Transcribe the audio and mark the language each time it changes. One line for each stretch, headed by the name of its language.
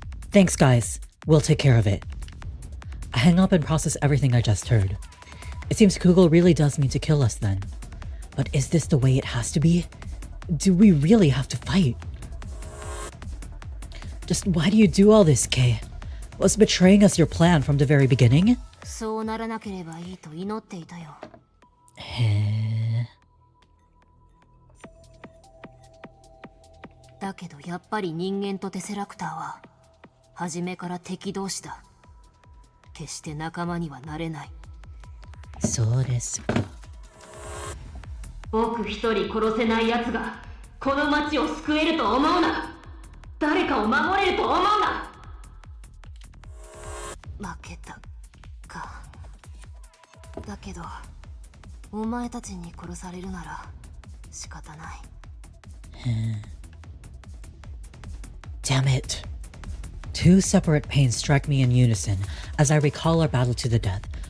English: Thanks, guys. We'll take care of it. I hang up and process everything I just heard. It seems Kugel really does mean to kill us then. But is this the way it has to be? Do we really have to fight? Just why do you do all this, Kay? Was betraying us your plan from the very beginning?
Japanese: そうならなければいいと祈っていたよ。へだけどやっぱり人間とテセラクターは初めから敵同士だ。決して仲間にはなれない。そうですか。僕一人殺せない奴がこの町を救えると思うな。誰かを守れると思うな。負けたか。だけどお前たちに殺されるなら仕方ない。
English: Damn it. Two separate pains strike me in unison as I recall our battle to the death.